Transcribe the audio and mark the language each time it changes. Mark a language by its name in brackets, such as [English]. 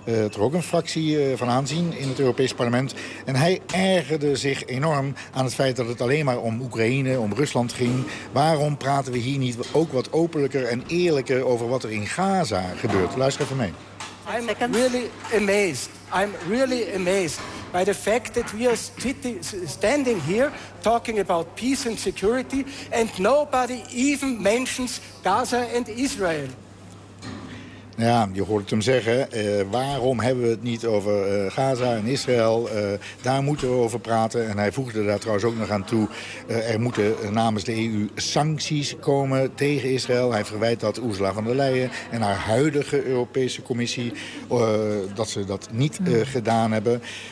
[Dutch] Toch ook een fractie van aanzien in het Europees Parlement. En hij ergerde zich enorm aan het feit dat het alleen maar om Oekraïne, om Rusland ging. Waarom praten we hier niet ook wat openlijker en eerlijker over wat er in Gaza gebeurt? Luister even mee. [English] I'm really amazed by the fact that we are standing here talking about peace and security and nobody even mentions Gaza and Israel. [Dutch] Ja, je hoort het hem zeggen. Waarom hebben we het niet over Gaza en Israël? Daar moeten we over praten. En hij voegde daar trouwens ook nog aan toe. Er moeten namens de EU sancties komen tegen Israël. Hij verwijt dat Ursula von der Leyen en haar huidige Europese Commissie dat ze dat niet gedaan hebben.